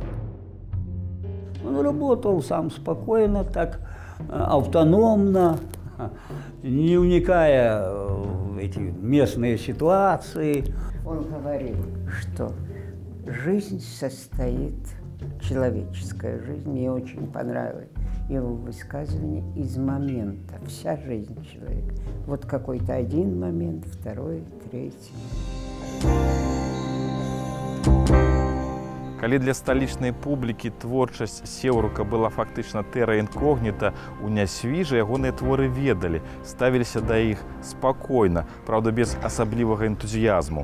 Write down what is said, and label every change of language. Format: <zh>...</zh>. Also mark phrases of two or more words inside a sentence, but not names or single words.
<ru>Он работал сам спокойно, так автономно, не вникая в эти местные ситуации. Он говорил, что жизнь состоит, человеческая жизнь, мне очень понравилось его высказывание, из момента. Вся жизнь человека. Вот какой-то один момент, второй, третий.</ru> <be>Калі для сталічнай публікі творчасць Сеўрука была фактычна</be> <la>terra incognita,</la> <be>у Нясвіжы ягоныя творы ведалі, ставіліся да іх спакойна, праўда, без асаблівага энтузіязму.</be>